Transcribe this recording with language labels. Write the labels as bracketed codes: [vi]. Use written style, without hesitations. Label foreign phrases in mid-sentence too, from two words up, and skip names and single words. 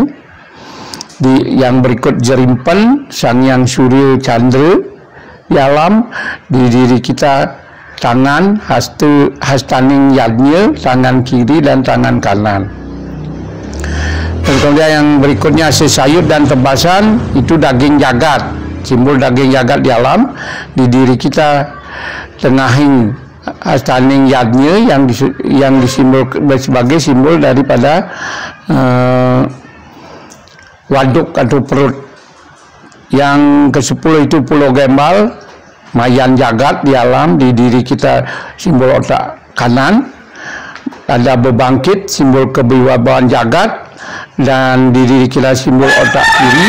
[id] Yang berikut Jerimpen, Sang Yang Surya Chandra di alam. Di diri kita tangan, [ban] hastaning yadnya, [id] tangan kiri dan tangan kanan. Dan kemudian yang berikutnya Sesayut dan Tebasan, itu daging jagat, simbol daging jagat di alam. Di diri kita [ban] tengahing hastaning yadnya [id] yang disimbol sebagai simbol daripada waduk atau perut. Yang ke-10 itu Pulau Gembal, mayan jagat di alam. Di diri kita simbol otak kanan. Ada Bebangkit, simbol kewibawaan jagat, dan di diri kita simbol otak kiri.